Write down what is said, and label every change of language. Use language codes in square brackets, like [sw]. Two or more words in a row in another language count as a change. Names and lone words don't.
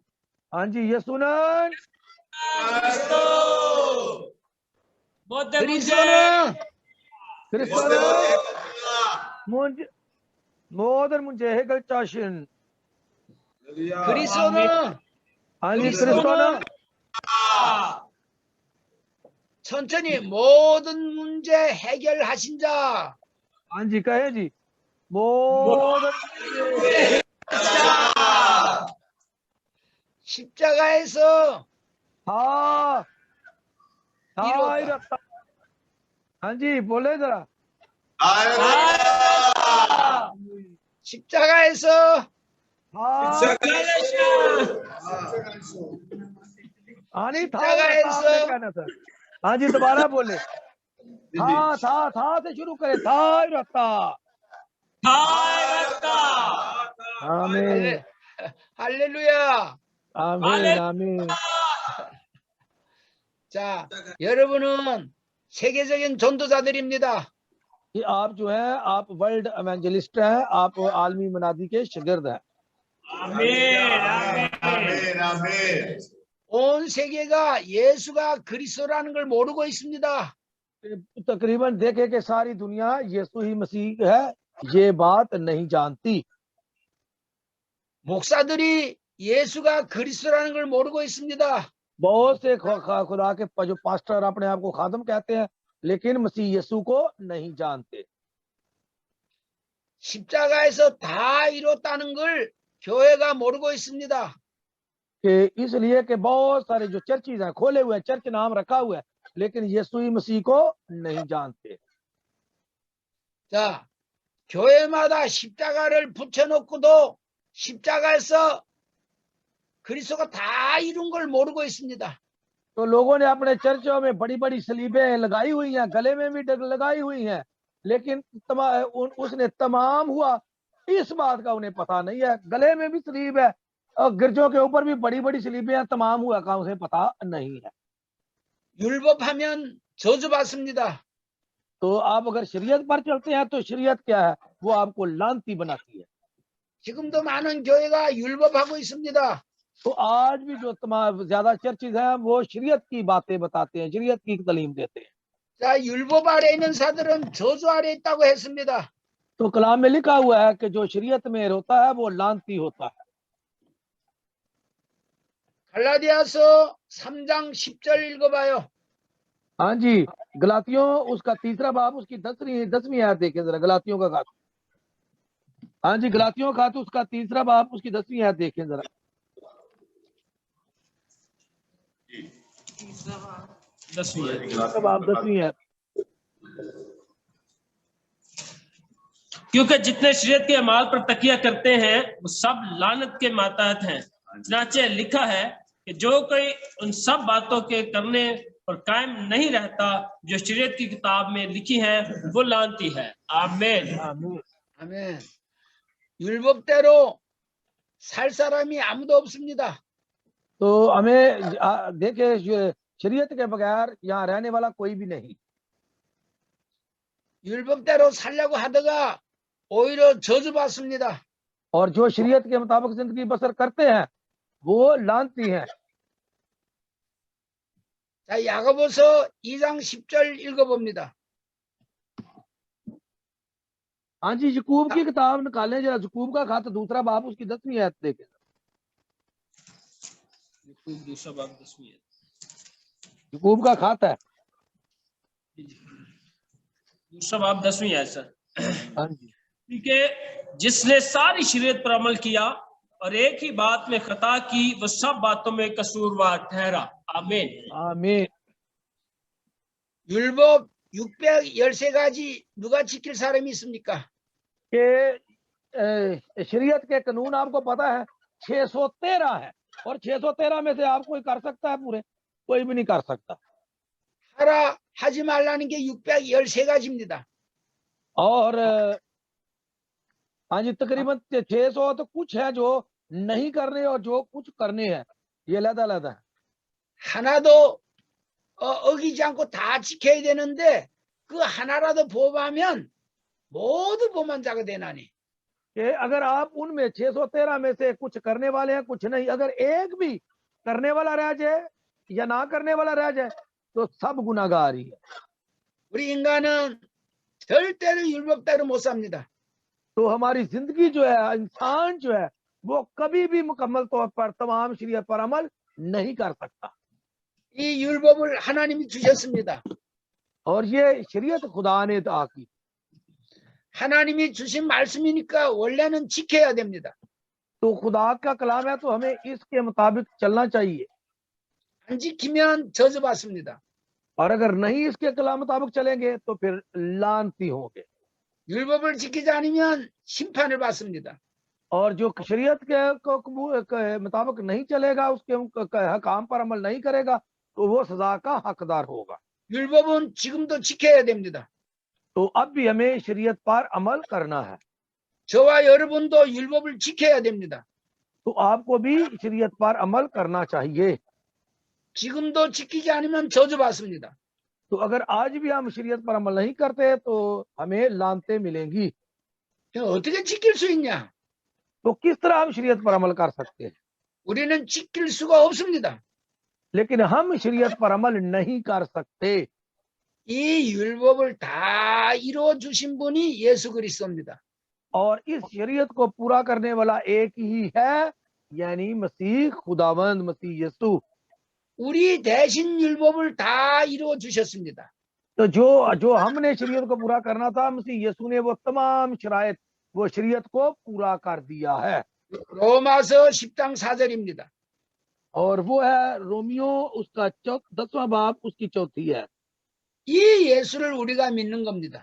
[ur] ہاں جی, यीशु는 [ko] 그리스도는 그리스도는 모든 문제 해결자신 그리스도는 아니 그리스도는 천천히 모든 문제 해결하신 자. [ur] ہاں جی کہے جی 모든 [ko] 십자가에서 [ur] हाँ [ko] 이뤘다. [ur] 이뤘다। ہاں جی بولے ذرا [ko] 십자가에서 [ur] ہاں آنی تھا [ko] 십자가에서 [ur] کہنا تھا. ہاں جی دوبارہ بولے تھا سے شروع کرے تھا اِرتا. आमीन [ko] 할렐루야. [ur] آمین آمین. [ko] 자, 여러분은 세계적인 전도자들입니다. [ur] کہ آپ جو ہے آپ [en] world evangelist [ur] ہیں، آپ عالمی منادی کے شاگرد ہیں. [ko] 온 세계가 예수가 그리스도라는 걸 모르고 있습니다. [ur] تقریباً دیکھے کہ ساری دنیا یسوع ہی مسیح ہے یہ بات نہیں جانتی. [ko] 목사들이 예수가 그리스도라는 걸 모르고 있습니다. [ur] بہت سے خدا کے جو پاسٹر اپنے آپ کو خادم کہتے ہیں لیکن مسیح یسوع کو نہیں جانتے. [ko] 십자가에서 다 이뤘다는 걸 교회가 모르고 있습니다. [ur] کہ اس لیے کہ بہت سارے جو چرچز ہیں، کھولے ہوئے ہیں، چرچ نام رکھا ہوا ہے، لیکن یسوع مسیح کو نہیں جانتے. [ko] 자, 교회마다 십자가를 붙여놓고도 십자가에서 그리스도가 다 이룬 걸 모르고 있습니다. [ur] تو لوگوں نے اپنے چرچوں میں بڑی بڑی صلیبیں لگائی ہوئی ہیں، گلے میں بھی لگائی ہوئی ہیں، لیکن اس نے تمام ہوا اس بات کا انہیں پتا نہیں ہے. گلے میں بھی صلیب ہے اور گرجوں کے اوپر بھی بڑی بڑی صلیبیں ہیں، تمام ہوا کا اسے پتا نہیں ہے. [ko] 율법하면 저주받습니다. [ur] تو آپ اگر شریعت پر چلتے ہیں تو شریعت کیا ہے، وہ آپ کو لعنتی بناتی ہے. [ko] 지금도 많은 교회가 율법하고 있습니다. [ur] تو آج بھی جو تمام زیادہ چرچز ہیں وہ شریعت کی باتیں بتاتے ہیں، شریعت کی تعلیم دیتے ہیں. [ko] 자, 율법 아래 있는 사들은 저주 아래 있다고 했습니다. [ur] تو کلام میں لکھا ہوا ہے کہ جو شریعت میں ہوتا ہے وہ لعنتی ہوتا ہے. [ko] 갈라디아서 3장 10절 읽어봐요. [ur] ہاں جی، گلتیوں اس کا تیسرا باب اس کی 10ویں آیت دیکھیں ذرا. گلتیوں کا خط، ہاں جی، گلتیوں کا خط اس کا تیسرا باب اس کی 10ویں آیت دیکھیں ذرا. تیسرا باب 10ویں آیت. کیونکہ جتنے شریعت کے اعمال پر تکیہ کرتے ہیں وہ سب لعنت کے ماتحت ہیں. چنانچہ لکھا ہے کہ جو کوئی ان سب باتوں کے کرنے پر قائم نہیں رہتا جو شریعت کی کتاب میں لکھی ہے وہ لعنتی ہے. आमीन। [ko] 아멘. 율법대로 살 사람이 아무도 없습니다. [ur] تو ہمیں دیکھے شریعت کے بغیر یہاں رہنے والا کوئی بھی نہیں. [ko] 율법대로 살려고 하다가 오히려 저주받습니다. [ur] اور جو شریعت کے مطابق زندگی بسر کرتے ہیں وہ لعنتی ہیں. [ko] 자, 야고보서 2장 10절 읽어봅니다. [ur] ہاں جی، یعقوب کی کتاب نکالیں ذرا. یعقوب کا خط دوسرا باب اس کی 10ویں آیت دیکھیں. دوسرا باب 10ویں آیت. یعقوب کا خط ہے دوسرا باب 10ویں آیت سر. ہاں جی. کیونکہ جس نے ساری شریعت پر عمل کیا اور ایک ہی بات میں خطا کی وہ سب باتوں میں قصوروار ٹھہرا. आमीन। आमीन। [ko] 율법 613가지 누가 지킬 사람이 있습니까? [ur] کہ شریعت کے قانون آپ کو پتا ہے 613 ہے اور 613 میں سے آپ کوئی کر سکتا ہے پورے? کوئی بھی نہیں کر سکتا. [ko] 하라 하지 말라는 게 613가지입니다. [ur] اور ہاں جی، تقریباً 600 تو کچھ ہے جو نہیں کرنے اور جو کچھ کرنے ہیں، یہ الگ الگ ہے. [ko] 하나도 어기지 않고 다 지켜야 되는데 그 하나라도 범하면 모두 범한 자가 되나니. [ur] کہ اگر آپ ان میں 613 میں سے کچھ کرنے والے ہیں، کچھ نہیں، اگر ایک بھی کرنے والا رہ جائے یا نہ کرنے والا رہ جائے تو سب گناہگار ہی ہے. [ko] 우리 इं간은 절대로 율법대로 못 삽니다. [ur] تو ہماری زندگی جو ہے، انسان جو ہے، وہ کبھی بھی مکمل طور پر تمام شریعت پر عمل نہیں کر سکتا. [ko] 이 율법을 하나님이 주셨습니다. [ur] اور یہ شریعت خدا نے عطا کی. [ko] 하나님이 주신 말씀이니까 원래는 지켜야 됩니다. [ur] تو خدا کا کلام ہے تو ہمیں اس کے مطابق چلنا چاہیے. [ko] 안 지키면 저주받습니다. [ur] اور اگر نہیں اس کے کلام مطابق چلیں گے تو پھر لعنتی ہوں گے. [ko] 율법을 지키지 않으면 심판을 받습니다. [ur] اور جو شریعت کے مطابق نہیں چلے گا، اس کے کام پر عمل نہیں کرے گا تو وہ سزا کا حقدار ہوگا. [ko] 율법은 지금도 지켜야 됩니다. [ur] تو اب بھی ہمیں شریعت پر عمل کرنا ہے. [ko] 저와 여러분도 율법을 지켜야 됩니다. [ur] تو آپ کو بھی شریعت پر عمل کرنا چاہیے. [ko] 지금도 지키지 않으면 저주받습니다. [ur] تو اگر آج بھی ہم شریعت پر عمل نہیں کرتے تو ہمیں لعنتیں ملیں گی. [ko] 어떻게 지킬 수 있냐? [ur] تو کس طرح ہم شریعت پر عمل کر سکتے ہیں? [ko] 우리는 지킬 수가 없습니다. [ur] لیکن ہم شریعت پر عمل نہیں کر سکتے. [ko] 이 율법을 다 이루어 주신 분이 예수 그리스도입니다. [ur] اور اس شریعت کو پورا کرنے والا ایک ہی ہے، یعنی مسیح خداوند مسیح یسوع. [ko] 우리 대신 율법을 다 이루어 주셨습니다. [ur] تو جو ہم نے شریعت کو پورا کرنا تھا، مسیح یسوع نے وہ تمام شرائط، وہ شریعت کو پورا کر دیا ہے. [ko] 로마서 10장 4절입니다. [ur] اور وہ ہے رومیوں اس کا 10واں باب اس کی 4تھی ہے. [ko] 이 예수를 우리가 믿는 겁니다.